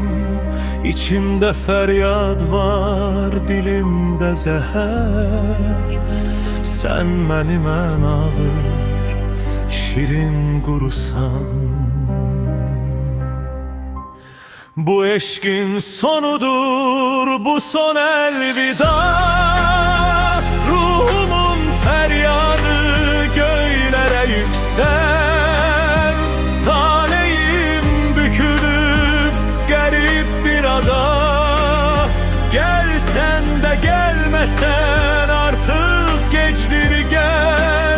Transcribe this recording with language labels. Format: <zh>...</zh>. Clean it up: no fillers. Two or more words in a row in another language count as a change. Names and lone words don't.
<az>İçimdə fəryad var, dilimdə zəhər. Sən mənim ən ağır, şirin qurusan. Bu eşkin sonudur, bu son elvida.</az> <tr>Ruhumun feryadı göylere yüksel. Taleyim bükülüp garip bir ada. Gelsen de gelmesen artık geçtir gel.</tr>